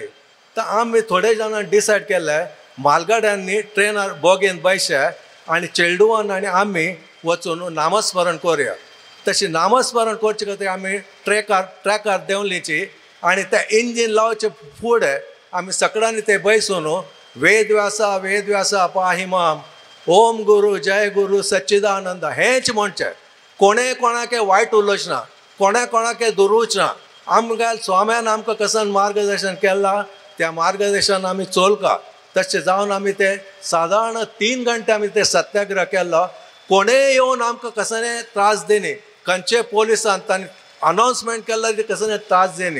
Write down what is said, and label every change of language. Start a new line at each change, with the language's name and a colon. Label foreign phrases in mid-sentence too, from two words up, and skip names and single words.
Konkani: तर आमी थोडे जाणां डिसायड केलें म्हालगड्यांनी ट्रेनार बोगीन बसचे आणि चेडुवान आणि आमी वचून नामस्मरण करुया. तशें नामस्मरण करचे खातीर आमी ट्रॅकार देंवलीची आणि त्या इंजीन लावचे फुडें आमी सगळ्यांनी ते बसून
Sanskrit: वेद व्यासा पाही माम,
Konkani: ओम गुरु जय गुरु सच्चिदानंद हेंच म्हणचें. कोणे कोणाके वायट उलोवच ना, कोणे कोणाके दुरूच ना. आमकां स्वाम्यान आमकां कसन मार्गदर्शन केलां त्या मार्गदर्शन आमी चोलका. तशें जावन आमी ते सादारण 3 घंटे आमी ते सत्याग्रह केल्लो. कोणेय येवन आमकां कसले त्रास दिनी, खंयचे पोलिसान तांणी अनाउन्समेंट केल्लो की कसले त्रास दिनी.